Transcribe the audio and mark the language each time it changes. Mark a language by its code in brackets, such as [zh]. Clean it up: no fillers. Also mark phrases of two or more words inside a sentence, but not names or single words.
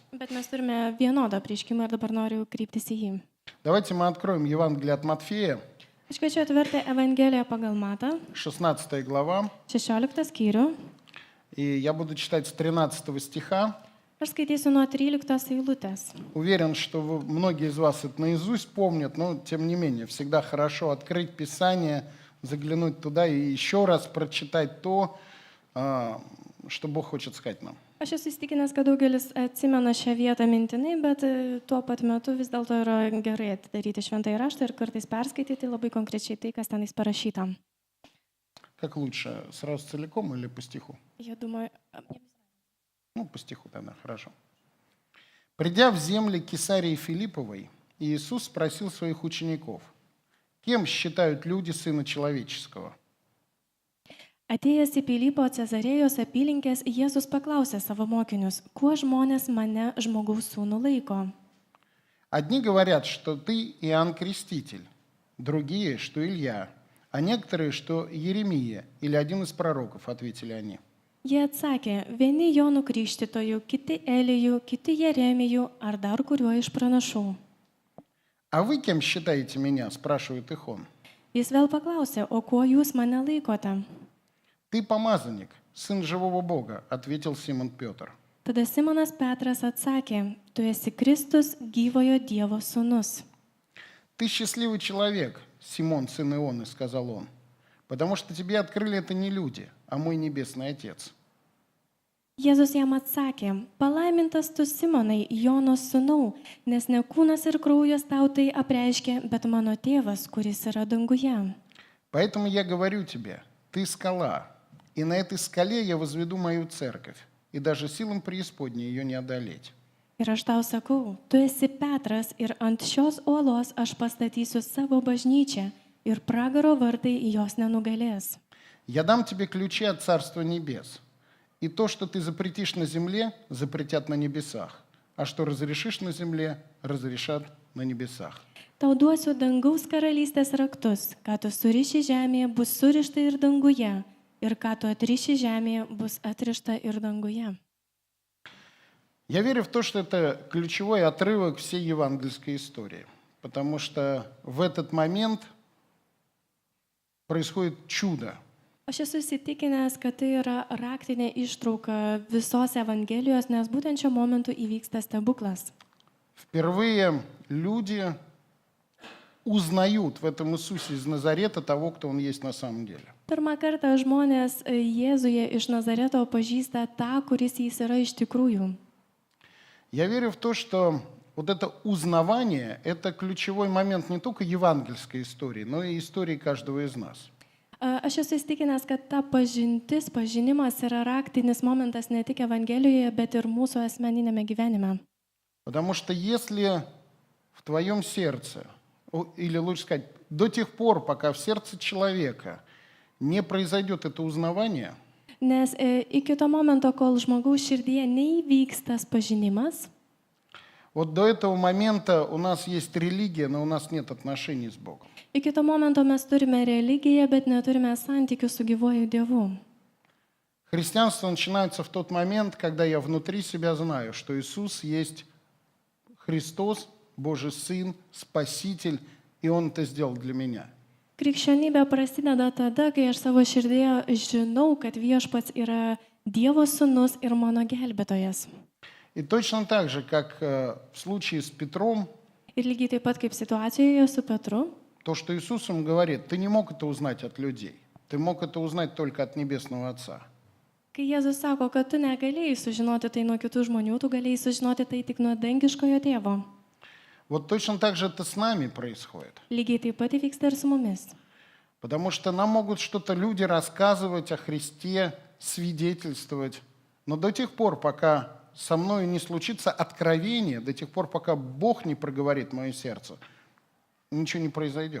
[lt] Bet mes turime vienodą apreiškimą ir dabar noriu kryptis į jį. [ru] Давайте мы откроем Евангелие от Матфея, [lt] Aš kviečiu atverti Evangeliją pagal Matą, [ru] 16 глава, [lt] 16 skyrių. [ru] и я буду читать с 13 стиха. [lt] Aš skaitysiu nuo 13 eilutės. [ru] Уверен, что многие из вас это наизусть помнят, но тем не менее, всегда хорошо открыть Писание, заглянуть туда и еще раз прочитать то, что Бог хочет сказать нам. [lt] Aš esu įstikinęs, kad daugelis atsimena šią vietą mintinai, bet tuo pat metu vis dėlto yra gerai atidaryti šventąjį raštą ir kartais perskaityti labai konkrečiai tai, kas tenais parašyta. [ru] Как лучше, сразу целиком или по стиху? Я думаю, Ну, по стиху тогда, хорошо. «Придя в земли Кесарии Филипповой, Иисус спросил своих учеников, кем считают люди Сына Человеческого? [lt] atėjęs į Pilypo Cezarėjos apylinkės, Jėzus paklausė savo mokinius, kuo žmonės mane žmogaus sūnų laiko. [ru] Одни говорят, что ты Иоанн Креститель, другие, что Илья, а некоторые, что Еремия или один из пророков, ответили они. [lt] Jie atsakė, vieni Jonų Krikštytojų, kiti Elijų, kiti Jeremijų ar dar kuriuo iš pranašų. [ru] А вы кем считаете меня? Спрашивает их он. [lt] Jis vėl paklausė, o kuo jūs mane laikote? [ru] Ты помазанник, сын живого Бога, ответил Симон Петр. [lt] Tada Simonas Petras atsakė, tu esi Kristus gyvojo Dievo sūnus. [ru] Ты счастливый человек, Симон, сын Ионы, сказал он, потому что тебе открыли это не люди, а мой небесный Отец. [lt] Jėzus jam atsakė, palaimintas tu Simonai, Jono sūnau, nes ne kūnas ir kraujas tau tai apreiškė, bet mano tėvas, kuris yra danguje. [ru] Поэтому я говорю тебе, ты скала, и на этой скале я возведу мою церковь, и даже силам преисподней ее не одолеть. [lt] Ir aš tau sakau, tu esi Petras ir ant šios uolos aš pastatysiu savo bažnyčią ir pragaro vartai jos nenugalės. [ru] Я дам тебе ключи от Царства Небес, и то, что ты запретишь на земле, запретят на небесах, а что разрешишь на земле, разрешат на небесах. [lt] Tau duosiu dangaus karalystės raktus, ką tu suriši žemėje, bus surišta ir danguje, ir ką tu atriši žemėje, bus atrišta ir danguje. [ru] Я верю в то, что это ключевой отрывок всей евангельской истории, потому что в этот момент происходит чудо. [lt] Aš esu įsitikinęs, kad tai yra raktinė ištrauka visos Evangelijos, nes būtent šiuo momentu įvyksta stebuklas. [ru] Впервые люди узнают в этом Иисусе из Назарета того, кто Он есть на самом деле. [lt] Pirmą kartą žmonės Jėzuje iš Nazareto pažįsta tą, kuris jis yra iš tikrųjų. [ru] Я верю в то, что вот это узнавание – это ключевой момент не только евангельской истории, но и истории каждого из нас. [lt] Aš esu įsitikinęs, kad ta pažintis, pažinimas yra raktinis momentas ne tik Evangelijoje, bet ir mūsų asmeninėme gyvenime. [ru] Потому что если в твоем сердце, или лучше сказать, до тех пор, пока в сердце человека не произойдет это узнавание, [lt] Nes iki to momento, kol žmogaus širdyje neįvyks tas pažinimas, [ru] вот до этого момента у нас есть религия, но у нас нет отношений с Богом. [lt] iki to momento mes turime religiją, bet neturime santykių su gyvuoju Dievu. [ru] Христианство начинается в тот момент, когда я внутри себя знаю, что Иисус есть Христос, Божий Сын, Спаситель, и Он это сделал для меня. [lt] Krikščionybė prasideda tada, kai aš savo širdyje žinau, kad Viešpats yra Dievo sūnus ir mano gelbėtojas. [ru] И точно так же, как в случае с Петром, [lt] Ir lygiai taip pat kaip situacijoje su Petru, [ru] то, что Иисус им говорит, ты не мог это узнать от людей, ты мог это узнать только от Небесного Отца. [lt] kai Jėzus sako, kad tu negalėjai sužinoti tai nuo kitų žmonių, tu galėjai sužinoti tai tik nuo dangiškojo tėvo. [ru] Вот точно так же это с нами происходит. [lt] Lygiai taip pat įvyksta ir su mumis. [ru] Потому что нам могут что-то люди рассказывать о Христе, свидетельствовать, но до тех пор, пока со мной не случится откровение, до тех пор, пока Бог не проговорит мое сердце, ничего не произойдет.